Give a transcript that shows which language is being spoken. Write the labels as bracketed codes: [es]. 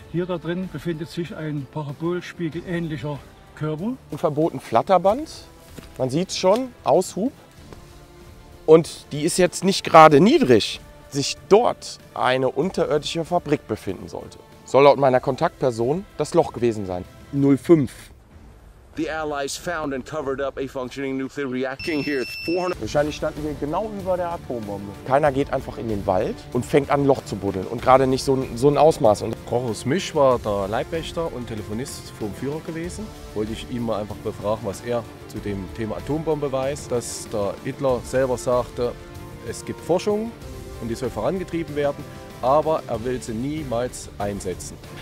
[de] Hier da drin befindet sich ein parabolspiegelähnlicher Körper. Ein verboten Flatterband, man sieht es schon, Aushub. Und die ist jetzt nicht gerade niedrig. Sich dort eine unterirdische Fabrik befinden sollte. Soll laut meiner Kontaktperson das Loch gewesen sein. 05. [en] The Allies found and covered up a functioning nuclear reactor here. [de] Wahrscheinlich standen wir genau über der Atombombe. Keiner geht einfach in den Wald und fängt an, ein Loch zu buddeln. Und gerade nicht so ein Ausmaß. Und Kochus Misch war der Leibwächter und Telefonist vom Führer gewesen. Wollte ich ihn mal einfach befragen, was er zu dem Thema Atombombe weiß. Dass der Hitler selber sagte, es gibt Forschung und die soll vorangetrieben werden, aber er will sie niemals einsetzen.